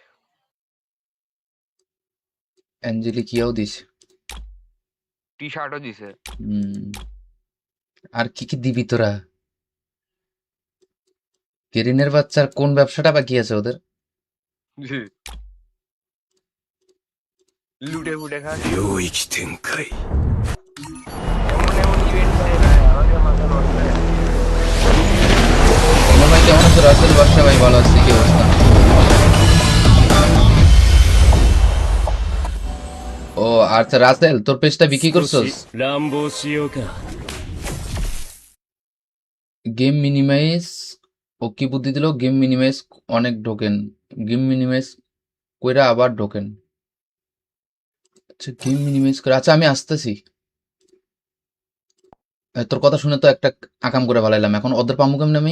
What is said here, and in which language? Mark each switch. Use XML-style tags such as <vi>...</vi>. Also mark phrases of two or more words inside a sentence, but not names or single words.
<bn>অ্যাঞ্জেলিক ইয়াও দিছে। টি শার্টও দিছে। হুম। আর কি কি দিবি তোরা? কেরিনের বাচ্চার কোন ব্যবসাটা বাকি আছে ওদের? লুটে ফুটে খাস।</bn> <ja>領域展開</ja> <bn>এমন এমন ইভেন্ট ভাই ভাই আমাদের মাথা নষ্ট হয়ে গেছে। ভাই কেমন আছো? রাসেল বাদশা ভাই ভালো আছি, কি অবস্থা? ও আচ্ছা, রাসেল তোর পেজটা বিক্রি</bn> <ja>少</ja> <bn>করছস?</bn> <ja>し乱暴しようか</ja> <en>game minimize</en> <bn>ও কি বুদ্ধি দিল?</bn> <en>game minimize</en> <bn>অনেক ঢোকেন,</bn> <en>game minimize</en> <bn>কইরা আবার ঢোকেন। আচ্ছা</bn> <en>game minimize</en> <bn>করে, আচ্ছা আমি আসতেছি। তোর কথা শুনে তো একটা আকাম করে ভালাইলাম, এখন ওদের পামু কেমনে আমি?</bn>